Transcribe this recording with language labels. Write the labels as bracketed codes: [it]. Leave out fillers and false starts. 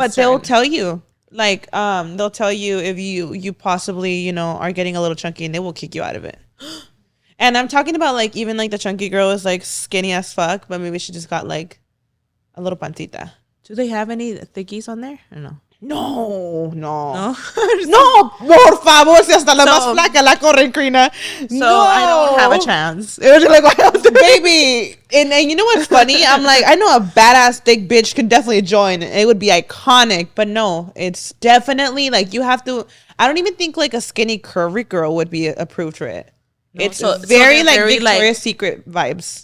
[en] But they'll tell you like they'll tell you if you possibly are getting a little chunky, and they will kick you out of it. And I'm talking about like even like the chunky girl is like skinny as fuck, but maybe she just got like a little pancita. Do they have any thickies on there? I don't know. No. No. [es] No, por favor, si hasta la más flaca la corren, Karina. [en] So I don't have a chance. It was like, baby. And you know what's funny? I'm like, I know a badass thick bitch could definitely join. It would be iconic. But no, it's definitely like you have to. I don't even think like a skinny curvy girl would be approved for it. No, it's very Victoria's Secret vibes.